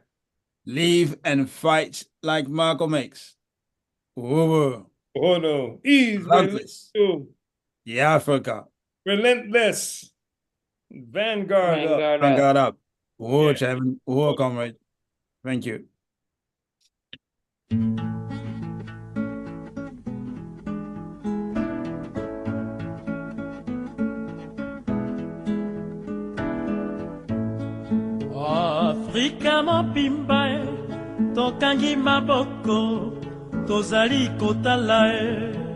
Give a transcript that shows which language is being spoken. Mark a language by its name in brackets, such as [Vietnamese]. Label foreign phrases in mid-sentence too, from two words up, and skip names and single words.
[English] Live and fight like Malcolm X. Uhuru. Uhuru. Ease, Relentless. relentless. The Africa. Relentless. Vanguard up. Vanguard up. Uhuru, Yeah. Chairman. Uhuru, comrade. Thank you. [Lingala] Afrika mobimba e tokangi maboko tozali kotala e